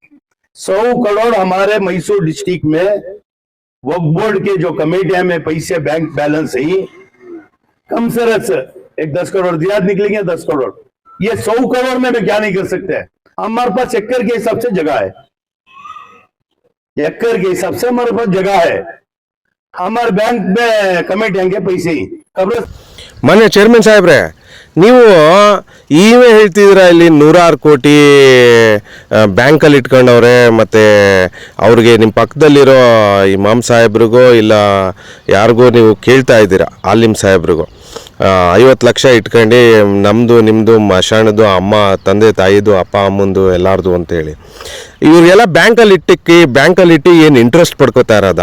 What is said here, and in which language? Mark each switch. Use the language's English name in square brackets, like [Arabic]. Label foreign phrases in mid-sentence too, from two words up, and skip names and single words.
[Hindi] 100 करोड़ हमारे मैसूर डिस्ट्रिक्ट में वक्फ बोर्ड के जो कमेटियां में पैसे [English] bank balance [Hindi] है कम से एक 10 करोड़ दिया निकलेंगे 10 करोड़। ये 100 करोड़ में भी क्या नहीं कर सकते। हमारे पास एकड़ के हिसाब से जगह है, एकड़ के हिसाब से हमारे पास जगह है। हमारे बैंक में कमेटियां के पैसे ही [Kannada] ಮಾನ್ಯ ಚೇರ್ಮನ್ ಸಾಹೇಬ್ರೆ, ನೀವು ಈವೇ ಹೇಳ್ತಿದ್ದೀರಾ ಇಲ್ಲಿ 100 ಕೋಟಿ ಬ್ಯಾಂಕಲ್ಲಿ ಇಟ್ಕೊಂಡವ್ರೆ, ಮತ್ತು ಅವ್ರಿಗೆ ನಿಮ್ಮ ಪಕ್ಕದಲ್ಲಿರೋ ಇಮಾಮ್ ಸಾಹೇಬ್ರಿಗೋ ಇಲ್ಲ ಯಾರಿಗೋ ನೀವು ಕೇಳ್ತಾ ಇದ್ದೀರಾ, ಆಲಿಮ್ ಸಾಹೇಬ್ರಿಗೋ 50 ಲಕ್ಷ ಇಟ್ಕೊಂಡು ನಮ್ಮದು ನಿಮ್ಮದು ಮಶಾಣದು ಅಮ್ಮ ತಂದೆ ತಾಯಿದು ಅಪ್ಪ ಅಮ್ಮಂದು ಎಲ್ಲಾರ್ದು ಅಂತೇಳಿ ಇವ್ರಿಗೆಲ್ಲ ಬ್ಯಾಂಕಲ್ಲಿ ಇಟ್ಟು ಏನು ಇಂಟ್ರೆಸ್ಟ್ ಪಡ್ಕೋತಾ ಇರೋದ?